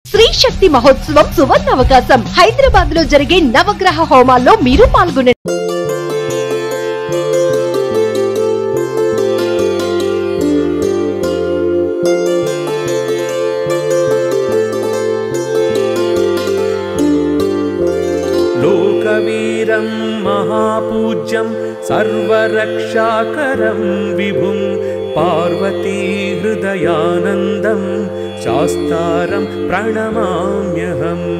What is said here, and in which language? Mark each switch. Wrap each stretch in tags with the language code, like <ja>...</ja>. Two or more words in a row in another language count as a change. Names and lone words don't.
<te>శ్రీ శక్తి మహోత్సవం సువర్ణ అవకాశం హైదరాబాద్ లో జరిగే నవగ్రహ హోమాల్లో మీరు పాల్గొనండి.</te> <sa>लोकवीरं महापूज्यं सर्वरक्षाकरं विभुं पार्वती हृदयानन्दं शास्तारं प्रणमाम्यहम्.</sa>